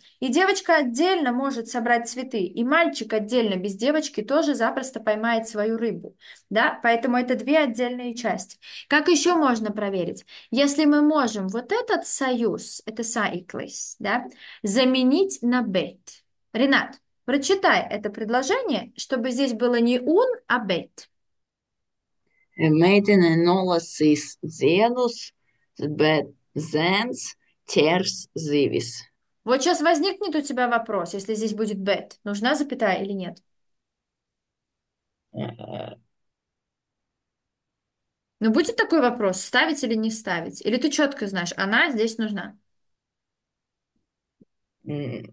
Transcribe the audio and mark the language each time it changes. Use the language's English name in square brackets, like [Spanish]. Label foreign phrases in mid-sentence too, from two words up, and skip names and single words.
[Russian] И девочка отдельно может собрать цветы, и мальчик отдельно без девочки тоже запросто поймает свою рыбу. Да? Поэтому это две отдельные части. Как еще можно проверить? Если мы можем вот этот союз, это сайклис, да, заменить на бет. Ренат, прочитай это предложение, чтобы здесь было не un, а bet. [Latvian] Meitene nolasīs ziedus, bet zēns ķers zivis. [Russian] Вот сейчас возникнет у тебя вопрос, если здесь будет bet. Нужна запятая или нет? Eh, Ну, будет такой вопрос, ставить или не ставить? Или ты четко знаешь, она здесь нужна? mm,